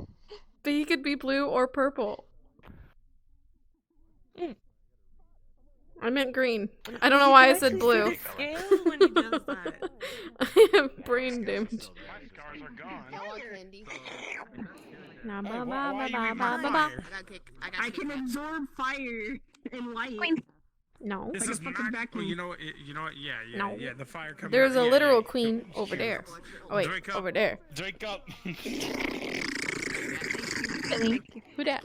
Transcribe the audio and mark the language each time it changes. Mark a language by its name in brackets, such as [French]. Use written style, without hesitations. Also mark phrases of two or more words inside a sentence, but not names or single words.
[English] But he could be blue or purple. I meant green. I don't know why I said blue. Scales when he does that. I have brain damage. I want candy. Na Hey, ba why ba are you ba in ba my ba ba. fire? I can absorb fire and light. No. This Like a is fucking not. vacuum. You know what? You know what? Yeah, yeah, No. yeah. The fire coming. There's out. a Yeah, literal yeah. queen over there. Oh wait, Drink up. over there. Drink up. Who dat?